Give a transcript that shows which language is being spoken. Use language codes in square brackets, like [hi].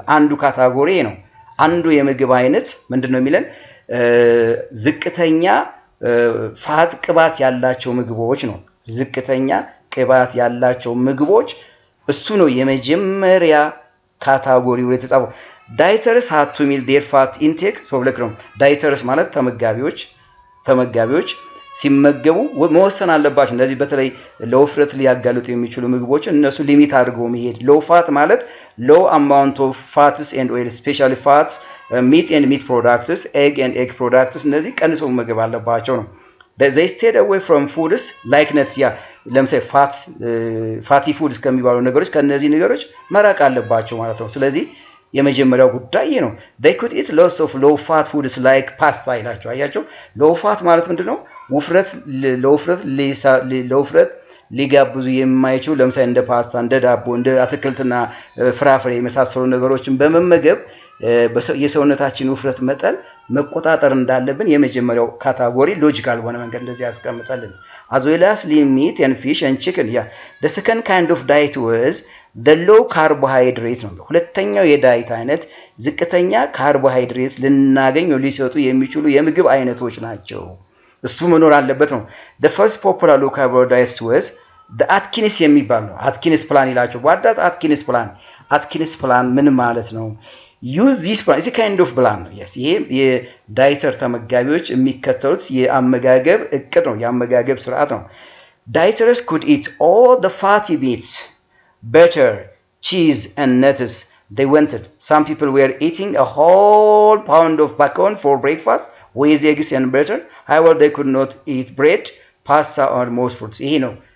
[am] አንዱ ካታጎሪ ነው። አንዱ የምግብ አይነት ምንድነው የሚለን ዝቅተኛ ፋት ቅባት ያላቸው ምግቦች ነው። ዝቅተኛ ቅባት ያላቸው ምግቦች እሱ ነው የመጀመሪያ ካታጎሪው የተጻፈው። ዳይተርስ [en] had to meet their fat intake. [am] so ብለክ ነው ዳይተርስ ማለት ተመጋቢዎች ሲመገቡ መወሰን አለባቸው። እንደዚህ በተለይ ለውፍረት ሊያጋልጡ የሚችሉ ምግቦች እነሱ ሊሚት አድርገው መሄድ። low fat ማለት [en] low amount of fats and oil, especially fats, meat and meat products, egg and egg products [am] እነዚህ ቀንሰው መመገብ አለባቸው ነው። [en] they stayed away from foods like nuts. [am] ያ ለምሳሌ ፋቲ ፉድስ ከሚባሉ ነገሮች ከነዚህ ነገሮች መራቅ አለባቸው ማለት ነው። ስለዚህ የመጀመሪያው ጉዳይ ነው። [en] they could eat lots of low fat foods like pasta [am] ይላቸው። አያቸው low fat ማለት ምንድነው? ለውፍረት ሊጋብዙ የማይችሉ ለምሳሌ እንደ ፓስታ፣ እንደ ዳቦ፣ እንደ አትክልትና ፍራፍሬ የመሳሰሉ ነገሮችን በመመገብ የሰውነታችን ውፍረት መጠን መቆጣጠር እንዳለብን የመጀመሪያው ካታጎሪ ሎጂካል በሆነ መንገድ እንደዚህ ያስቀምጣልን። [en] as well as meat and fish and chicken. yeah, the second kind of diet was the low carbohydrate [am] ነው። ሁለተኛው የዳይት አይነት ዝቅተኛ ካርቦሃይድሬት ልናገኝ ሊሰጡ የሚችሉ የምግብ አይነቶች ናቸው። እሱ መኖር አለበት ነው። [en] the first popular low carbohydrates was the Atkins [am] የሚባል ነው። አትኪንስ ፕላን ይላቸው። [en] what does Atkins plan? [am] Atkins plan ምን ማለት ነው? [en] use this plan. it's a kind of plan. yes, [am] ይሄ የዳይተር ተመጋቢዎች የሚከተሉት የአመጋገብ እቅድ ነው፣ የአመጋገብ ስርዓት ነው። [en] dieters could eat all the fatty meats, butter, cheese and nuts they wanted. some people were eating a whole pound of bacon for breakfast with eggs and butter. however they could not eat bread, pasta or most foods. [am] ይሄ ነው